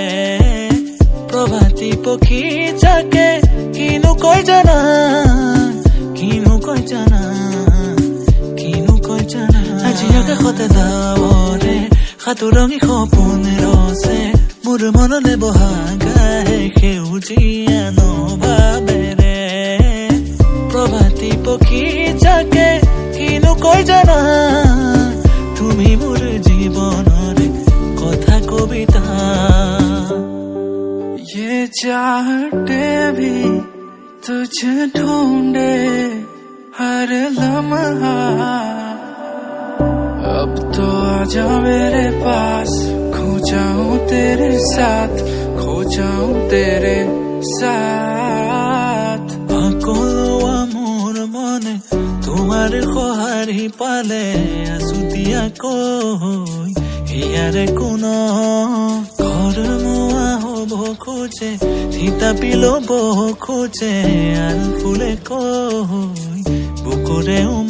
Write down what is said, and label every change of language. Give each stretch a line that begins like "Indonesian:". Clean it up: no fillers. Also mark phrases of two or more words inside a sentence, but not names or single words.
Assamese: প্ৰভাতী পক্ষী যাকে কিনো কয় জানা কিনো কয় জানা কিনো কয় জানা আজি আকাশতে ডাৱৰে সাতোৰঙি সপোন ৰচে মোৰ মনলে বহাগাহে সেউজীয়া নভাৱেৰে প্ৰভাতী পক্ষী যাকে কিনো কয় জানা তুমি মোৰ জীৱনৰে কথা কবিতা
Hindi: ये चाहते भी तुझे ढूंढे हर लम्हा अब तो आजा मेरे पास खो जाऊं तेरे साथ खो जाऊं तेरे साथ
Assamese: সকলো মোৰ মনে তোমাৰ সহাৰি পালে আছুতীয়াকৈ ইয়াৰে কোনো ঘৰ মোৱা হ'ব ল'ব খোজে থিতাপি ল'ব খোজে আল ফুলে কৈ বুকুৰে